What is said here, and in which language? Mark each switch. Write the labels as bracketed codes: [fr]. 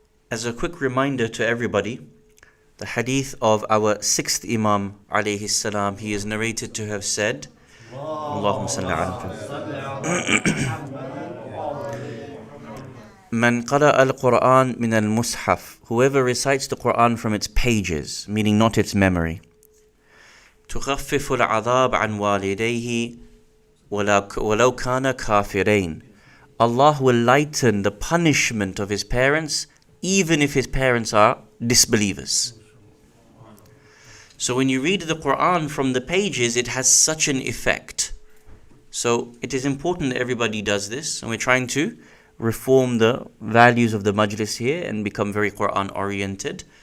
[en] As a quick reminder to everybody, the hadith of our sixth Imam alayhi salam, he is narrated to have said, Allahumma salli ala Man qara al-Quran min al-Mushaf, whoever recites the Quran from its pages, meaning not its memory. [ar] تخفف العذاب عن والديه ولو كان كافرين. [en] Allah will lighten the punishment of his parents even if his parents are disbelievers. So when you read the Quran from the pages, it has such an effect. So it is important that everybody does this, and we're trying to reform the values of the majlis here and become very Quran oriented.